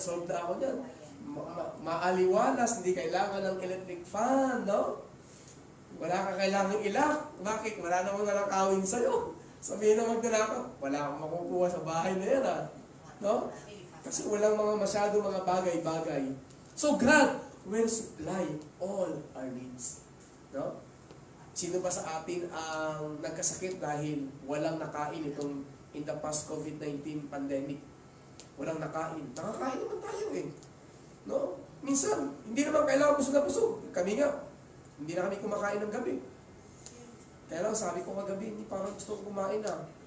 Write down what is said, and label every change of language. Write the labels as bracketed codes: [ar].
[tl] Solve na ako yan. Maaliwalas, hindi kailangan ng electric fan, no? Wala ka kailangang ilak. Bakit? Wala namang nalakawin sa'yo. Sabihin na magnanakaw, wala akong makukuha sa bahay na yan, no? Kasi walang masyado mga bagay-bagay. [en] So God will supply all our needs. [tl] No? Sino ba sa atin ang nagkasakit dahil walang nakain itong [en] in the past COVID-19 pandemic? [tl] Walang nakain. Nakakain naman tayo eh. No? Minsan, hindi naman kailangan busog na busog. Kami nga, hindi na kami kumakain ng gabi. Kaya lang, sabi ko kagabi, hindi parang gusto ko kumain na.